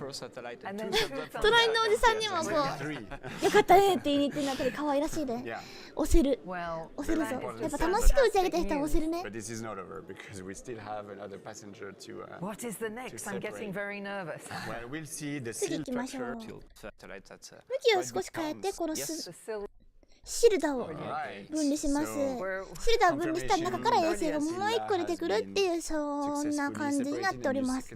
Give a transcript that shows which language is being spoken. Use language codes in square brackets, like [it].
[ja] 隣のおじさんにもこう、よかったねって言いに行ってるのやっぱり可愛らしいで。押せる。押せるぞ。やっぱ楽しく打ち上げた人は押せるね。 [en] But this is not over because we still have another passenger to What is the next? I'm getting very nervous. Well, we'll see the [ja] 次行きましょう。 [en] structure. [ja] 向きを少し変えて、このシルダーを分離します。シルダーを分離した中から衛星がもう1個出てくるっていうそんな感じになっております。